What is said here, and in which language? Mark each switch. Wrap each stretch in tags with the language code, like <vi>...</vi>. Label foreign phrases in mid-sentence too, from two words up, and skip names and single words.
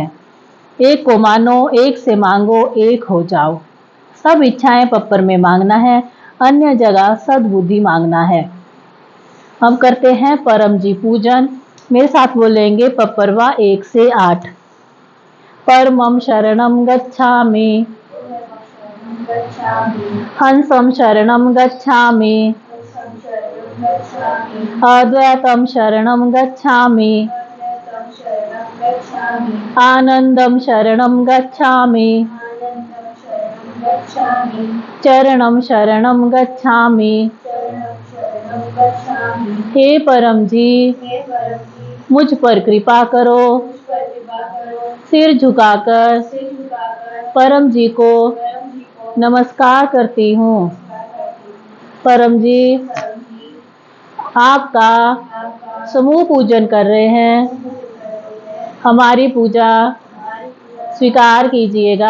<hi>एक को मानो, एक से मांगो, एक हो जाओ। सब इच्छाएं पप्पर में मांगना है, अन्य जगह सद्बुद्धि मांगना है। हम करते हैं परम जी पूजन। मेरे साथ बोलेंगे पप्परवा 1 से 8।</hi> <pi>परमं शरणं गच्छामि, हंसं शरणं गच्छामि, अद्वैतं शरणं गच्छामि, आनंदं शरणं गच्छामि, चरणं शरणं गच्छामि।</pi> <hi>हे परम जी, मुझ पर कृपा करो। सिर झुकाकर परम जी को नमस्कार करती हूँ। परम जी, आपका समूह पूजन कर रहे हैं, हमारी पूजा स्वीकार कीजिएगा।</hi>